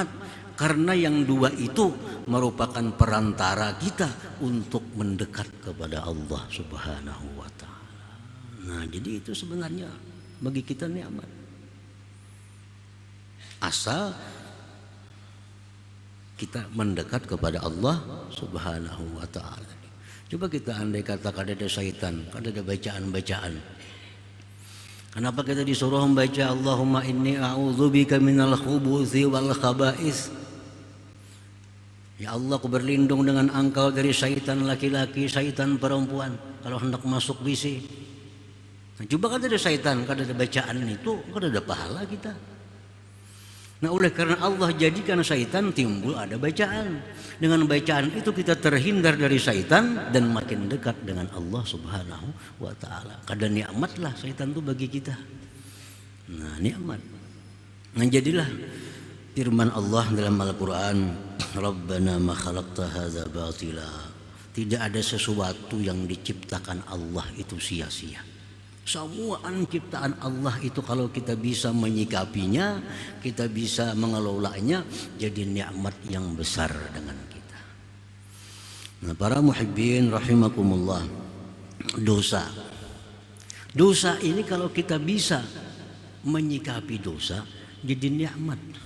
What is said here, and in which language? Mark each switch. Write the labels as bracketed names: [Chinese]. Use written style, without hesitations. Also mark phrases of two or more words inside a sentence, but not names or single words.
[Indonesian] Karena yang dua itu merupakan perantara kita untuk mendekat kepada [Arabic] الله سبحانه وتعالى. [Indonesian] Nah, jadi itu sebenarnya bagi kita nikmat. Asal kita mendekat kepada [Arabic] الله سبحانه وتعالى. [Indonesian] Coba kita andai kata kada ada syaitan, kada ada bacaan-bacaan. Kenapa kita disuruh membaca [Arabic] اللهم إني أعوذ بك من الخبث والخبائث? [Indonesian] Ya Allah, aku berlindung dengan engkau dari syaitan laki-laki, syaitan perempuan. Kalau hendak masuk WC. Nah, coba kada ada syaitan, kada ada bacaan itu, kada ada pahala kita. Nah, oleh karena Allah jadikan syaitan, timbul ada bacaan. Dengan bacaan itu kita terhindar dari syaitan dan makin dekat dengan [Arabic] الله سبحانه وتعالى. [Indonesian] Kadang nikmatlah syaitan itu bagi kita. Nah, nikmat. Nah, jadilah firman Allah dalam Al-Quran, [Arabic] ربنا ما خلقت هذا باطلا. [Indonesian] Tidak ada sesuatu yang diciptakan Allah itu sia-sia. Semua ciptaan Allah itu kalau kita bisa menyikapinya, kita bisa mengelolanya, jadi nikmat yang besar dengan kita. Nah, para [Arabic] محبين رحمكم الله, [Indonesian] dosa ini kalau kita bisa menyikapi dosa, jadi nikmat.